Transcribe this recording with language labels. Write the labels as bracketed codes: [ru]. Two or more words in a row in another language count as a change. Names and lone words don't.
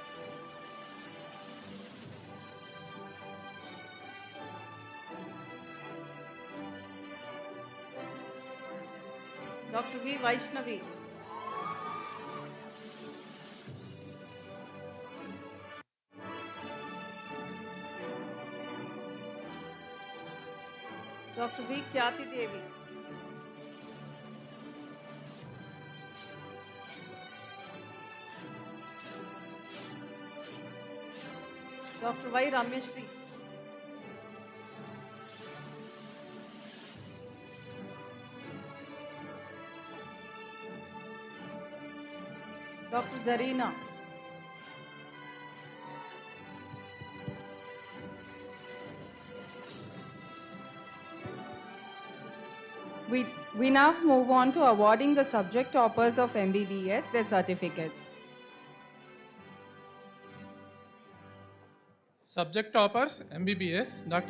[en] Dr. V. Vaishnavi. Dr. V. Khyati Devi. Dr. Y. Rameshri. Dr. Zarina. We now move on to awarding the subject toppers of MBBS their certificates. Subject toppers MBBS Dr.